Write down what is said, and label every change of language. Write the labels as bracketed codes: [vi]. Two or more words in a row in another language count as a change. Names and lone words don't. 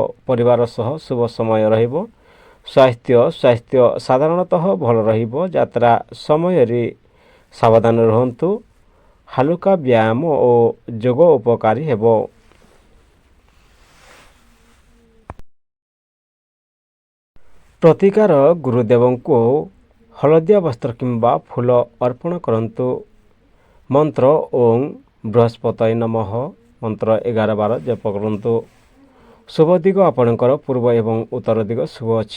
[or] ପରିବାର ସହ ଶୁଭ ସମୟ ରହିବ। ସ୍ୱାସ୍ଥ୍ୟ ସାଧାରଣତଃ ଭଲ ରହିବ। ଯାତ୍ରା ସମୟରେ ସାବଧାନ ରହନ୍ତୁ। ହାଲୁକା ବ୍ୟାୟାମ ଓ ଯୋଗ ଉପକାରୀ ହେବ। ପ୍ରତିକାର ଗୁରୁଦେବଙ୍କୁ ହଳଦିଆ ବସ୍ତ୍ର କିମ୍ବା ଫୁଲ ଅର୍ପଣ କରନ୍ତୁ। ମନ୍ତ୍ର [sa] ଓଂ ବୃହସ୍ପତୟ ନମଃ [or] ମନ୍ତ୍ର 11 ବାର ଜପ କରନ୍ତୁ। ଶୁଭ ଦିଗ ଆପଣଙ୍କର ପୂର୍ବ ଏବଂ ଉତ୍ତର ଦିଗ ଶୁଭ ଅଛି।